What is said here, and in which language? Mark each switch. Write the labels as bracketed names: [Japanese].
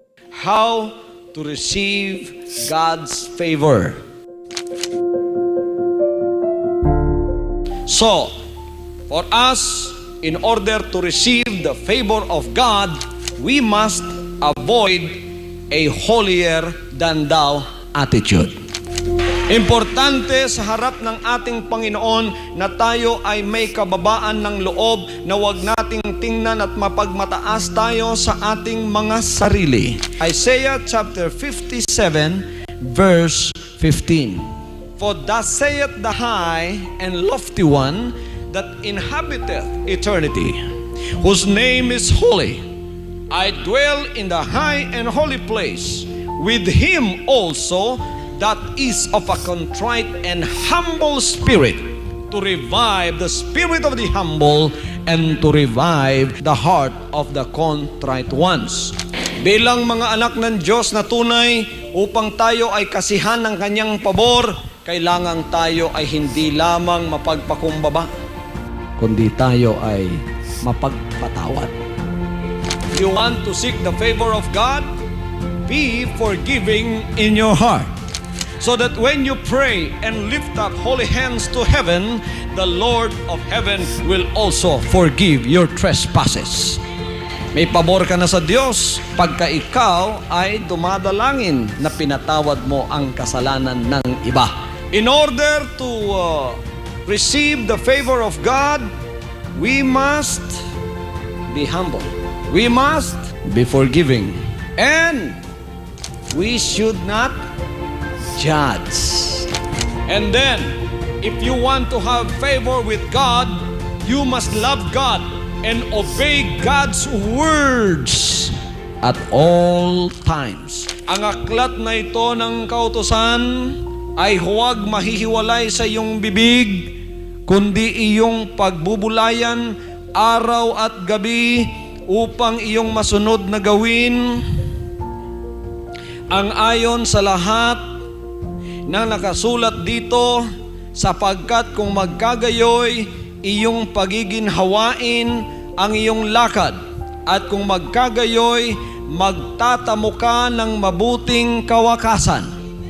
[English] How to receive God's favor. So, for us, in order to receive the favor of God, we must avoid a holier than thou attitude. [Filipino] Importante sa harap ng ating Panginoon na tayo ay may kababaan ng loob, na wag nating tingnan at mapagmataas tayo sa ating mga sarili. [English] Isaiah chapter 57 verse 15. For thus saith the high and lofty one that inhabiteth eternity, whose name is holy. I dwell in the high and holy place, with him also that is of a contrite and humble spirit, to revive the spirit of the humble and to revive the heart of the contrite ones. [Filipino] Bilang mga anak ng Diyos na tunay, upang tayo ay kasihan ng kanyang pabor, kailangan tayo ay hindi lamang mapagpakumbaba, kundi tayo ay mapagpatawad. [English] If you want to seek the favor of God, be forgiving in your heart, so that when you pray and lift up holy hands to heaven, the Lord of heaven will also forgive your trespasses. [Filipino] May pabor ka na sa Diyos pagka ikaw ay dumadalangin na pinatawad mo ang kasalanan ng iba. [English] In order to receive the favor of God, we must be humble. We must be forgiving. And we should not judge. And then, if you want to have favor with God, you must love God and obey God's words at all times. [Filipino] Ang aklat na ito ng kautusan ay huwag mahihiwalay sa iyong bibig, kundi iyong pagbubulayan araw at gabi upang iyong masunod na gawin ang ayon sa lahat na nakasulat dito, sapagkat kung magkagayoy iyong pagiginhawain ang iyong lakad, at kung magkagayoy magtatamo ka ng mabuting kawakasan.